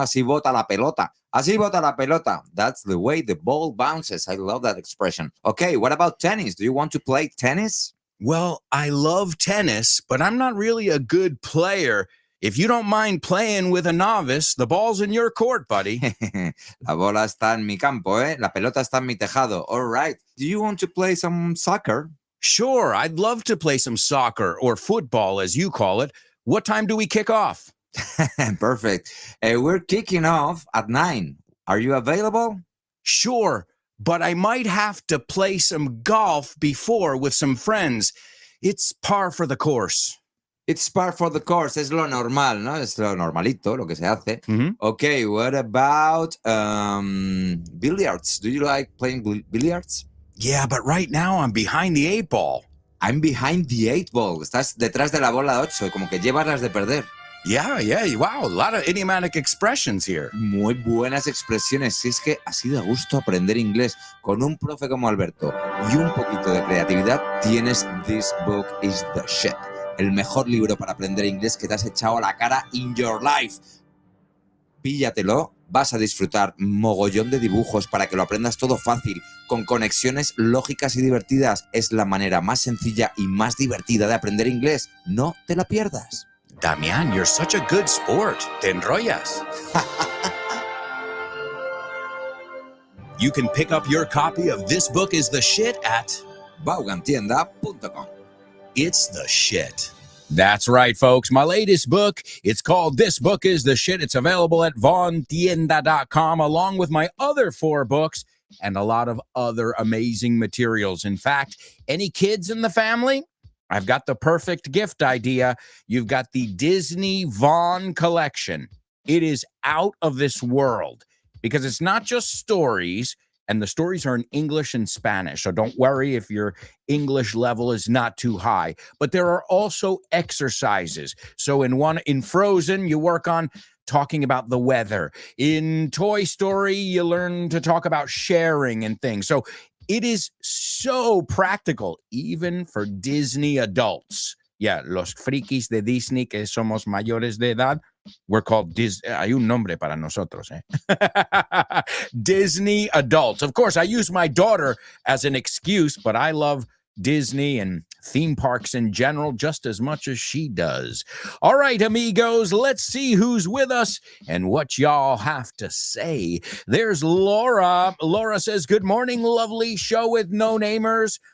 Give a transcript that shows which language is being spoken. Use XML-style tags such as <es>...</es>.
<es>Así bota la pelota. Así bota la pelota.</es> <en>That's the way the ball bounces. I love that expression. Okay, what about tennis? Do you want to play tennis? Well, I love tennis, but I'm not really a good player. If you don't mind playing with a novice, the ball's in your court, buddy.</en> <es>La bola está en mi campo, ¿eh? La pelota está en mi tejado.</es> <en>All right. Do you want to play some soccer? Sure, I'd love to play some soccer or football, as you call it. What time do we kick off? Perfect. We're kicking off at 9. Are you available? Sure, but I might have to play some golf before with some friends. It's par for the course. It's par for the course.</en> <es>Es lo normal, ¿no? Es lo normalito, lo que se hace. Mhm.</es> <en>Okay, what about billiards? Do you like playing billiards? Yeah, but right now I'm behind the 8 ball. I'm behind the 8 ball.</en> <es>Estás detrás de la bola 8, como que llevas las de perder.</es> <en>Yeah, wow, a lot of idiomatic expressions here.</en> <es>Muy buenas expresiones. Si es que así da gusto aprender inglés con un profe como Alberto y un poquito de creatividad, tienes This Book is the Shit. El mejor libro para aprender inglés que te has echado a la cara</es> <en>in your life.</en> <es>Píllatelo, vas a disfrutar mogollón de dibujos para que lo aprendas todo fácil, con conexiones lógicas y divertidas. Es la manera más sencilla y más divertida de aprender inglés. No te la pierdas.</es> <en>Damian, you're such a good sport.</en> <es>Te enrollas.</es> <en>You can pick up your copy of This Book is the Shit at vaughantienda.com. It's the shit. That's right, folks. My latest book, it's called This Book is the Shit. It's available at vaughantienda.com along with my other 4 books and a lot of other amazing materials. In fact, any kids in the family, I've got the perfect gift idea. You've got the Disney Vaughn collection. It is out of this world because it's not just stories, and the stories are in English and Spanish. So don't worry if your English level is not too high. But there are also exercises. So in Frozen, you work on talking about the weather. In Toy Story, you learn to talk about sharing and things. So It is so practical, even for Disney adults.</en> <es>Yeah, los frikis de Disney que somos mayores de edad,</es> <en>we're called</en> <es>hay un nombre para nosotros, eh?</es> <en>Disney adults. Of course, I use my daughter as an excuse, but I love Disney and theme parks in general just as much as she does. All right, amigos, let's see who's with us and what y'all have to say. There's Laura. Laura says, good morning, lovely show with no-namers.</en>